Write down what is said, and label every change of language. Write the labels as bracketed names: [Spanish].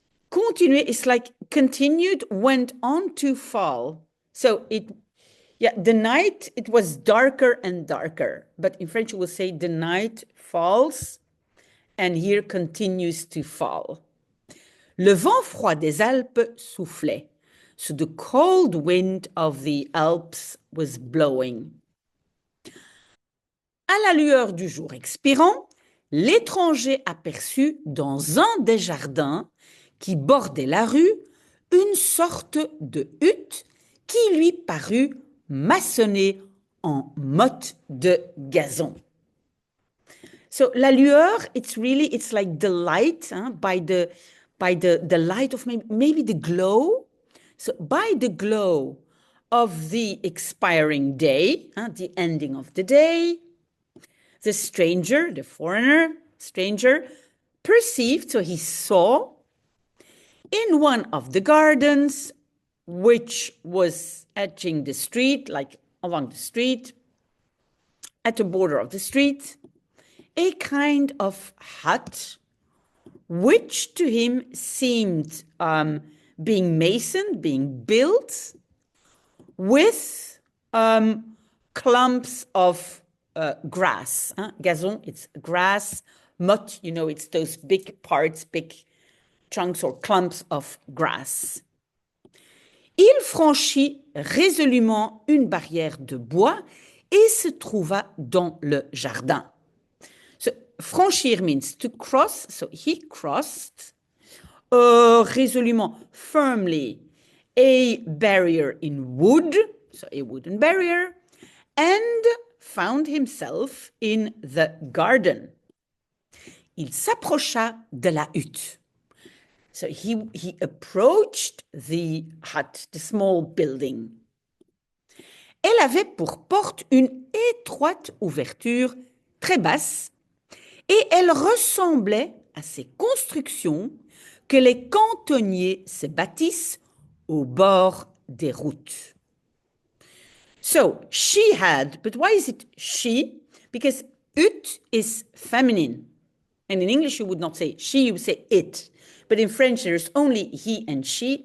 [English] continuer is like continued, went on to fall. So the night, it was darker and darker. But in French, you will say the night falls, and here continues to fall. [French] Le vent froid des Alpes soufflait. [English] So the cold wind of the Alps was blowing. [French] À la lueur du jour expirant, l'étranger aperçut dans un des jardins qui bordait la rue une sorte de hutte qui lui parut maçonnée en motte de gazon. [English] So [French] la lueur, [English] it's like the light, by the light of maybe the glow. So by the glow of the expiring day, the ending of the day, the stranger, the stranger, perceived, so he saw, in one of the gardens, which was edging the street, like along the street, at the border of the street, a kind of hut, which to him seemed being masoned, being built with clumps of grass. Gazon, it's grass. Motte, it's those big parts, big chunks or clumps of grass. [French] Il franchit résolument une barrière de bois et se trouva dans le jardin. [English] So, franchir means to cross, so he crossed résolument, firmly, a barrier in wood, so a wooden barrier, and found himself in the garden. [French] Il s'approcha de la hutte. [English] So he approached the hut, the small building. [French] Elle avait pour porte une étroite ouverture très basse et elle ressemblait à ces constructions que les cantonniers se bâtissent au bord des routes. [English] So she had, but why is it she? Because ut is feminine. And in English, you would not say she, you would say it. But in French, there's only he and she.